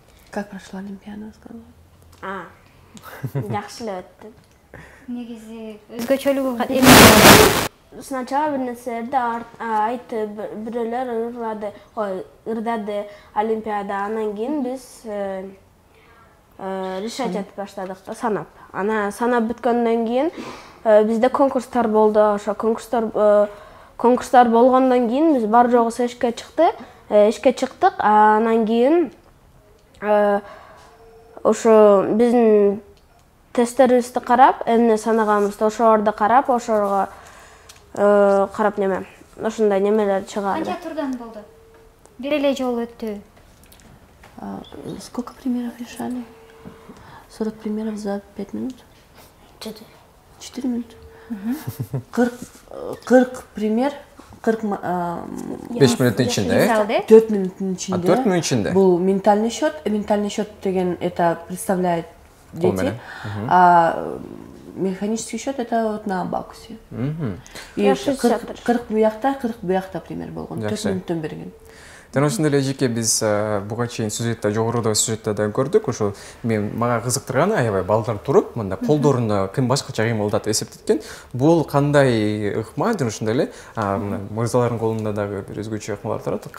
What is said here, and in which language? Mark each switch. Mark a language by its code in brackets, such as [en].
[ru] Как прошла олимпиада, сказала? [ky] Жакшы эле өттү. Негизи өзгөчөлүгү Сначала бир нерселерди айтып, бирөөлөр ырдады олимпиада. Анан кийин биз решать этип баштадык да, санап. Ана санап бүткөндөн кийин бизде конкурстар болду. Ошо конкурстар болгондон кийин биз бар жогусу ишке чыктык. Анан кийин ошо биздин тесттерибизди карап, эмне санаганыбызды ошолорду карап, ошолорго карап неме, ошондой немелер чыгарды. Канча турдан болду? Бир эле жолу өттү. [ru] Сколько примеров решали? 40 примеров за 5 минут? 4 минуты. [ky] 40 пример, 40 5 минуттун ичинде, 4 минуттун ичинде. 4 минут ичинде. Бул ментальный счет. [ru] Ментальный счет деген это представляет дети, а механический счет это вот на абакусе. [ky] И 40 буякта, 40 буякта пример болгон. 4 минуттан берген. Жана ошондой эле жеке биз буга чейин сюжетте, жогоруда сюжетте да көрдүк. Ошо мага кызыктырганы аябай балдар туруп, мында колдоруна ким башкача кыймылдат эсептеткен. Бул кандай ыкма, жана ошондой эле мырзалардын колунда дагы бир өзгөчө ыкмалар турат.